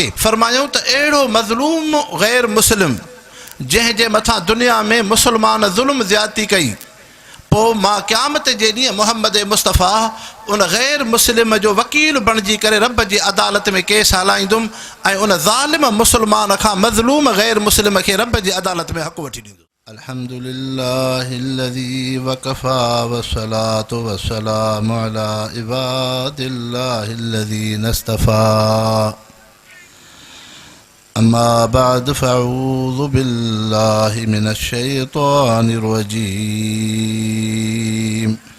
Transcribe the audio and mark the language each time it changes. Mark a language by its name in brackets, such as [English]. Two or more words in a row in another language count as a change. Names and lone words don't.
[Sindhi] फरमायूं त अहिड़ो मज़लूम गैर मुस्लिम जंहिंजे मथां दुनिया में मुसलमान ज़ुल्म ज़्यादती कई, पोइ मां क़यामत जे ॾींहुं मोहम्मद मुस्तफ़ा उन गैर मुस्लिम जो वकील बणिजी करे रब जी अदालत में केस हलाईंदुमि ऐं उन ज़ालिम मुसलमान खां मज़लूम गैर मुस्लिम खे रब जी अदालत में हक़ वठी ॾींदुमि। [Arabic] الحمد لله الذي كفى والصلاة والسلام على عباده الذين اصطفى. أما بعد فأعوذ بالله من الشيطان الرجيم.